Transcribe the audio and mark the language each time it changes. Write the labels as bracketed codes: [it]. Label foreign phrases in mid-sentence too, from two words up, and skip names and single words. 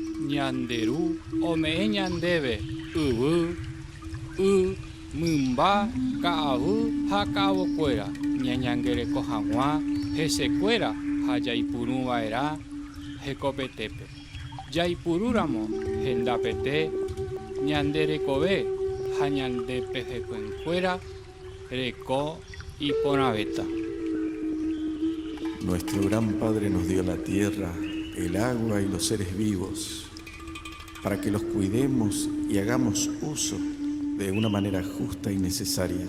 [gn] ñanderu ome ñandeve yvy y mymba ka'avy ha ka'avokuéra ñañangereko hag̃ua hesekuéra ha jaipuruva'erã hekopetépe. Jaipurúramo hendapete ñande rekove ha ñande pehekuekuéra reko iporãvéta. [es] Nuestro gran Padre nos dio la tierra, el agua y los seres vivos para que los cuidemos y hagamos uso de una manera justa y necesaria.